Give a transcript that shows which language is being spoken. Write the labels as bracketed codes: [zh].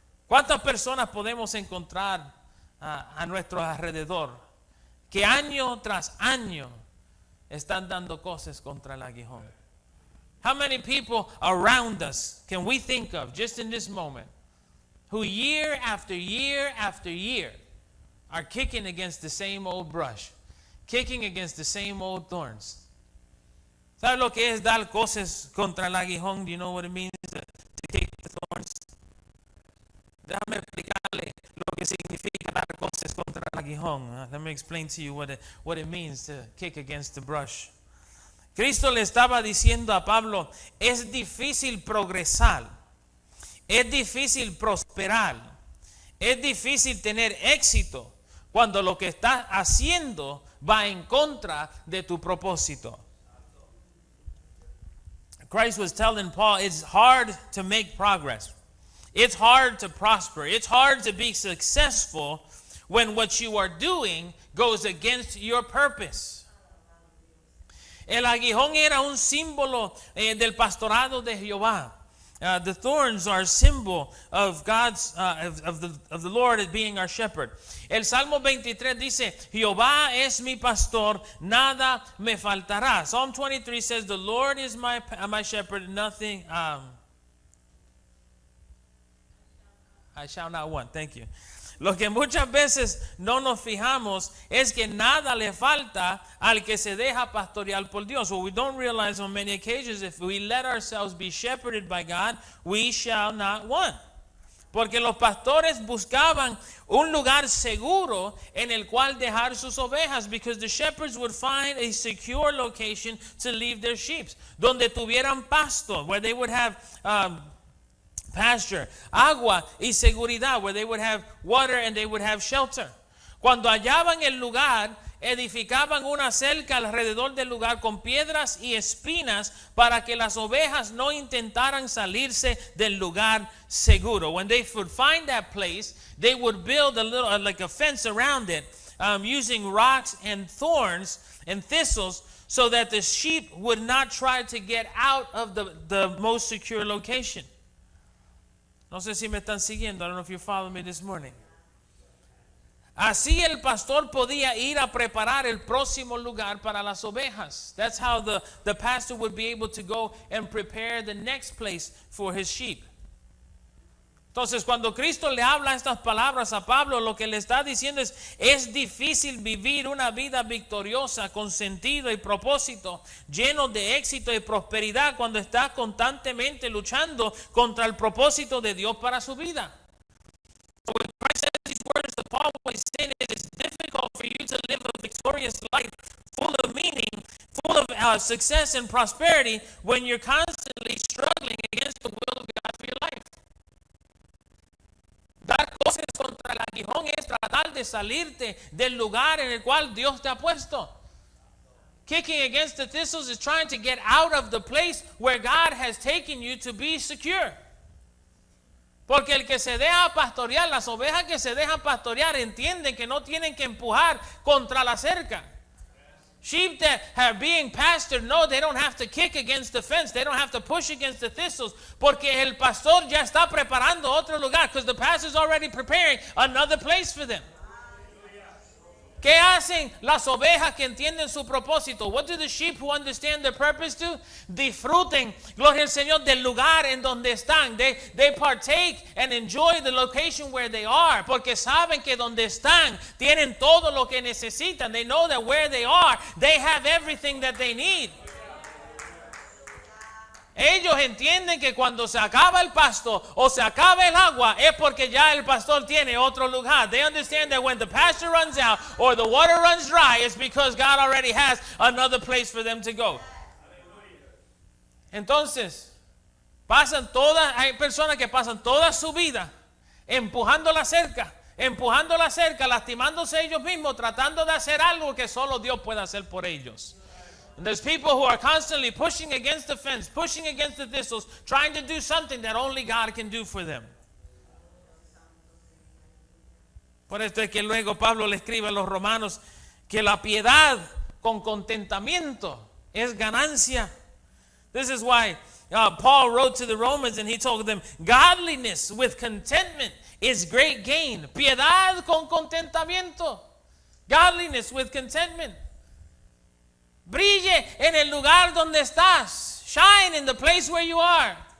[es] ¿Cuántas personas podemos encontrar a nuestro alrededor que año tras año están dando coces contra el aguijón? [en] How many people around us can we think of just in this moment who year after year after year are kicking against the same old brush, kicking against the same old thorns? [es] ¿Sabe lo que es dar coces contra el aguijón? [en] Do you know what it means to kick the thorns? [es] Déjame explicarle lo que significa dar coces contra el aguijón. [en] Let me explain to you what it means to kick against the brush. [es] Cristo le estaba diciendo a Pablo, es difícil progresar, es difícil prosperar, es difícil tener éxito cuando lo que estás haciendo va en contra de tu propósito. [en] Christ was telling Paul, it's hard to make progress. It's hard to prosper. It's hard to be successful when what you are doing goes against your purpose. [es] El aguijón era un símbolo del pastorado de Jehová. [en] The thorns are a symbol of God's of the Lord as being our shepherd. [es] El Salmo 23 dice, Jehová es mi pastor, nada me faltará. [en] Psalm 23 says, the Lord is my shepherd, nothing I shall not want. Thank you. [es] Lo que muchas veces no nos fijamos es que nada le falta al que se deja pastorear por Dios. [en] What we don't realize on many occasions, if we let ourselves be shepherded by God, we shall not want. [es] Porque los pastores buscaban un lugar seguro en el cual dejar sus ovejas, [en] because the shepherds would find a secure location to leave their sheep, [es] donde tuvieran pasto, [en] where they would have pasture, [es] agua y seguridad, [en] where they would have water and they would have shelter. [es] Cuando hallaban el lugar, edificaban una cerca alrededor del lugar con piedras y espinas para que las ovejas no intentaran salirse del lugar seguro. [en] When they would find that place, they would build a little like a fence around it, using rocks and thorns and thistles, so that the sheep would not try to get out of the most secure location. [es] No sé si me están siguiendo. [en] I don't know if you follow me this morning. [es] Así el pastor podía ir a preparar el próximo lugar para las ovejas. [en] That's how the pastor would be able to go and prepare the next place for his sheep. [es] Entonces, cuando Cristo le habla estas palabras a Pablo, lo que le está diciendo es difícil vivir una vida victoriosa, con sentido y propósito, lleno de éxito y prosperidad, cuando está constantemente luchando contra el propósito de Dios para su vida. [en] So when Christ says these words to Paul, what he's saying is it's difficult for you to live a victorious life, full of meaning, full of success and prosperity, when you're constantly struggling against the will of God for your life. [es] Dar coces contra el aguijón es tratar de salirte del lugar en el cual Dios te ha puesto. [en] Kicking against the thistles is trying to get out of the place where God has taken you to be secure. [es] Porque el que se deja pastorear, las ovejas que se dejan pastorear entienden que no tienen que empujar contra la cerca. [en] Sheep that are being pastored know they don't have to kick against the fence. They don't have to push against the thistles. [es] Porque el pastor ya está preparando otro lugar. [en] Because the pastor's already preparing another place for them. [es] ¿Qué hacen las ovejas que entienden su propósito? [en] What do the sheep who understand their purpose do? [es] Disfruten, gloria al Señor, del lugar en donde están. [en] They partake and enjoy the location where they are. [es] Porque saben que donde están tienen todo lo que necesitan. [en] They know that where they are, they have everything that they need. [es] Ellos entienden que cuando se acaba el pasto o se acaba el agua es porque ya el pastor tiene otro lugar. [en] They understand that when the pasture runs out or the water runs dry, it's because God already has another place for them to go. [es] Entonces, hay personas que pasan toda su vida empujando la cerca, lastimándose ellos mismos, tratando de hacer algo que solo Dios puede hacer por ellos. [en] And there's people who are constantly pushing against the fence, pushing against the thistles, trying to do something that only God can do for them. [es] Por esto es que luego Pablo le escribe a los romanos que la piedad con contentamiento es ganancia. [en] This is why Paul wrote to the Romans and he told them, godliness with contentment is great gain. [es] Piedad con contentamiento. [en] Godliness with contentment. [es] Brille en el lugar donde estás. [en] Shine in the place where you are.